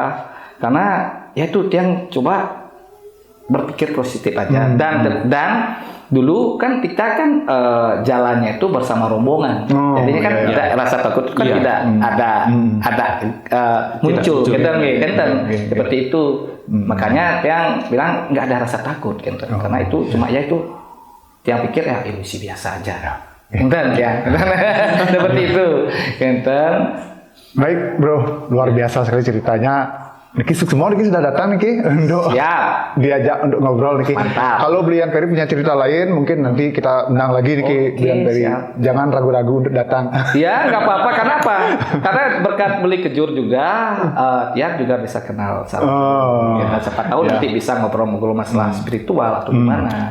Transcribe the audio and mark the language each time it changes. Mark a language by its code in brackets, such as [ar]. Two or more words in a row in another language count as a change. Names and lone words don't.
[id] Karena ya itu Tiang coba berpikir positif aja dan dulu kan kita kan jalannya itu bersama rombongan, jadinya kan tidak rasa takut kan tidak ada muncul, seperti itu. Makanya Tiang bilang nggak ada rasa takut, karena itu cuma ya itu Tiang pikir ya ilusi biasa aja, seperti itu, Baik bro, luar biasa sekali ceritanya. Niki semua Niki sudah datang Niki untuk diajak untuk ngobrol Niki. Kalau Brian Ferry punya cerita lain mungkin nanti kita undang lagi Niki. Brian Ferry. Jangan ragu-ragu untuk datang. Ya nggak apa-apa. Karena apa? Karena berkat beli kejur juga, Tiang juga bisa kenal sama. Siapa tahu nanti bisa ngobrol-ngobrol masalah spiritual atau gimana.